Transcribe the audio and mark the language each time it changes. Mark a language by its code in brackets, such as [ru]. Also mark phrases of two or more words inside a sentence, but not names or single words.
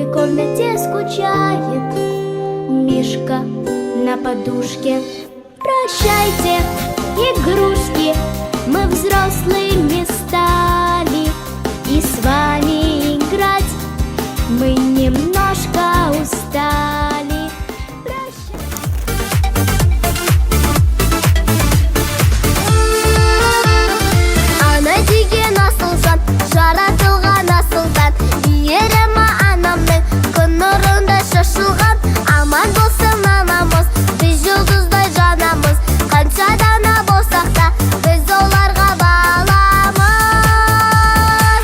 [ru] комнате скучает Мишка на подушке. Прощайте, игрушки, мы взрослыми стали, и с вами играть мы немножко устали. [kk] Ана деген асылжан, жаратылған асылдан, иірімі анамның күн нұрында шашылған. Аман болсын анамыз, біз жұлдыздай жанамыз, қанша дана болсақ та біз оларға баламыз.